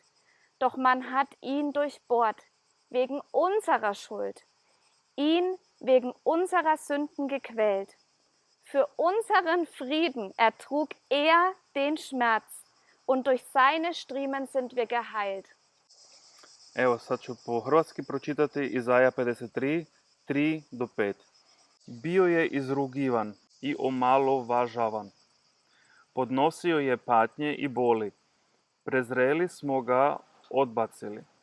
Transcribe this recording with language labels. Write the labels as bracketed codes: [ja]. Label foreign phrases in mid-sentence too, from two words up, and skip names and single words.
[de] Doch man hat ihn durchbohrt, wegen unserer Schuld, ihn wegen unserer Sünden gequält. Für unseren Frieden ertrug er den Schmerz, und durch seine Striemen sind wir geheilt. [hr] Evo, sad ću po hrvatski pročitati Izaja 53, 3 do 5. Bio je izrugivan i omalovažavan. Podnosio je patnje i boli. Prezreli smo ga odbacili.